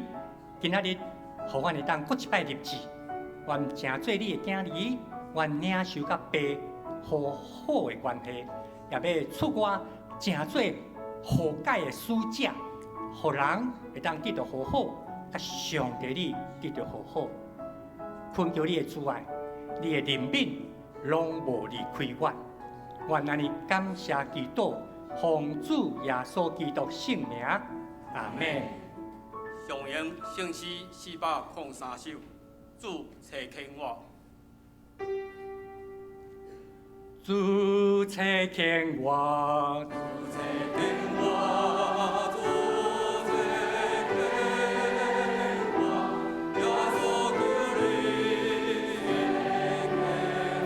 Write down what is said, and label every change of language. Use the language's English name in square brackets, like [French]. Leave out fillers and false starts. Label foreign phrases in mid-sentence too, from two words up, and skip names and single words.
[Min Nan Chinese] 今仔日，互阮会当搁一摆立志，愿成做你的囝儿，愿领受甲爸和好的关系，也要出外成做和解的使者，互人会当得到和好，甲上帝你得到和好。恳求你的主爱，你的怜悯拢无离开我。愿安尼感谢基督，奉主耶稣基督圣名，阿门。上言圣诗403首，主查看我。主查看我，主查看我，主查看我，耶稣求你，